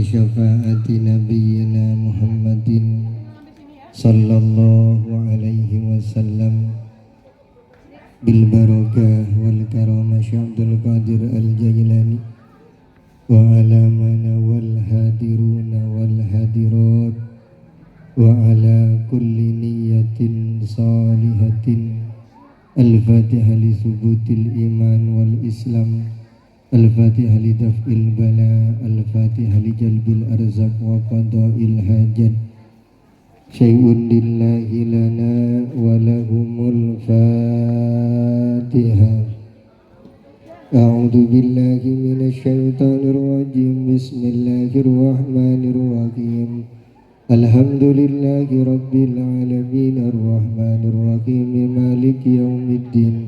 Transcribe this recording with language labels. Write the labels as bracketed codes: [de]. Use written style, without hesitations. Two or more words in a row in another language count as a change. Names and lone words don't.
[ar] شفاعة نبينا محمد صلى الله عليه وسلم بالبركة والكرامة الشيخ عبد القادر الجيلاني وعلى من والحاضرين والحاضرات وعلى كل نية صالحة. الفاتحة لثبوت الإيمان والإسلام الفاتحة لدفع البلاء الفاتحة لجلب الأرزاق وقضاء الحاجات. شيء لله لنا ولهم الفاتحة. أعوذ بالله من الشيطان الرجيم. بسم الله الرحمن الرحيم الحمد لله رب العالمين الرحمن الرحيم مالك يوم الدين.